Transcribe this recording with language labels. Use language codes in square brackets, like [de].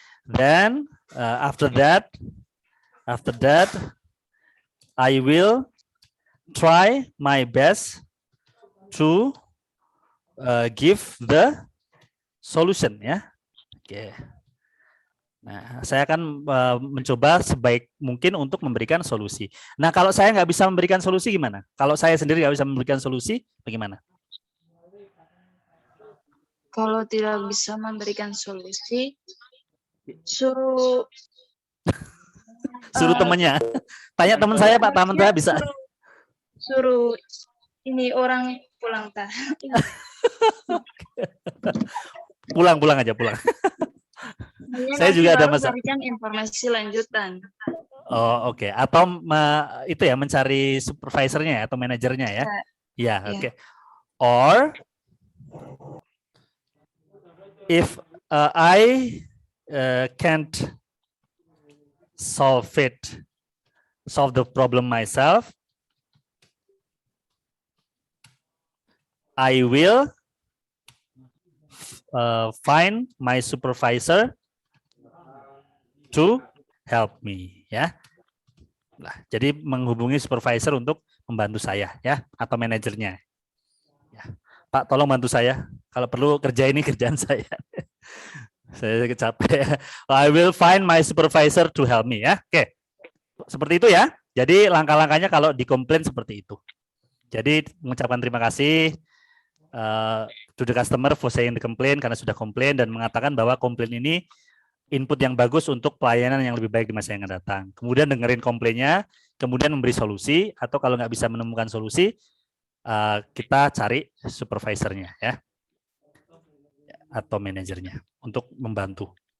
[en] Then after that, I will try my best to give the solution ya. [id] Oke. Nah, saya akan mencoba sebaik mungkin untuk memberikan solusi. Nah, kalau saya nggak bisa memberikan solusi gimana? Kalau saya sendiri nggak bisa memberikan solusi, bagaimana? Kalau tidak bisa memberikan solusi, suruh Suruh temannya. Tanya teman saya, Pak. Teman saya bisa. suruh ini orang pulang tah. Pulang aja, pulang. Saya juga ada masalah. Berikan informasi lanjutan. Oh, oke. Atau itu ya mencari supervisornya ya, atau manajernya ya. Ya, Ya. oke. [en] Or if I can't solve the problem myself, I will find my supervisor to help me, ya. [id] Nah, jadi menghubungi supervisor untuk membantu saya, ya, atau manajernya. Ya. Pak, tolong bantu saya. Kalau perlu ini kerjaan saya. Saya capek. [en] I will find my supervisor to help me, ya. [id] Oke, seperti itu ya. Jadi langkah-langkahnya kalau dikomplain seperti itu. Jadi mengucapkan terima kasih [en] to the customer for saying the complaint, [id] karena sudah komplain dan mengatakan bahwa komplain ini input yang bagus untuk pelayanan yang lebih baik di masa yang akan datang. Kemudian dengerin komplainnya, kemudian memberi solusi, atau kalau nggak bisa menemukan solusi, kita cari supervisornya ya, atau manajernya untuk membantu.